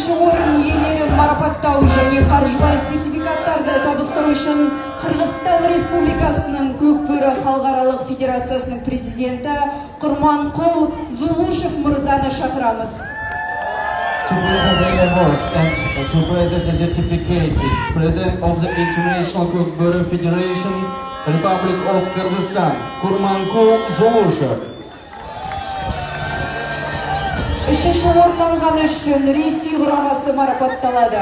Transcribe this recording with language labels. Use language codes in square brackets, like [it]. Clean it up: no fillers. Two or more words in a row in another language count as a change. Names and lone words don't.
[kk] екінші орын иелерін марапаттау және қаржылай сертификаттарды табыстау үшін Қырғызстан Республикасының Көкбөрі халықаралық федерациясының президенті Құрманқұл Зулушев мырзаны шақырамыз. [en] To present the awards and to present the certificate, President of the International Көкбөрі Federation, Republic of Kyrgyzstan, Kurmanqul Zuluşev. [kk] Үшінші орын алғаны үшін Ресей құрамасы марапатталады.